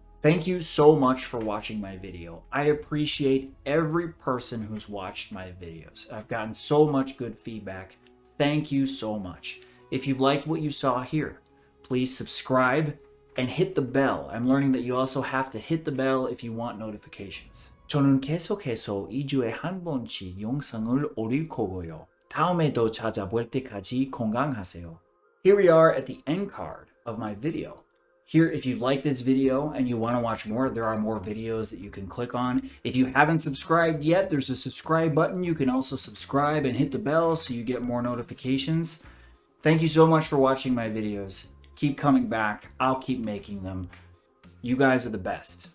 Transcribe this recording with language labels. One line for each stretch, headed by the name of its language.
English: Thank you so much for watching my video. I appreciate every person who's watched my videos. I've gotten so much good feedback. Thank you so much. If you liked what you saw here, please subscribe and hit the bell. I'm learning that you also have to hit the bell if you want notifications.
Korean: 저는 계속해서 2주에 한 번씩 영상을 올릴 거고요. 다음에도 찾아볼 때까지 건강하세요.
English: Here we are at the end card of my video. Here, if you like this video and you want to watch more, there are more videos that you can click on. If you haven't subscribed yet, there's a subscribe button. You can also subscribe and hit the bell so you get more notifications. Thank you so much for watching my videos. Keep coming back. I'll keep making them. You guys are the best.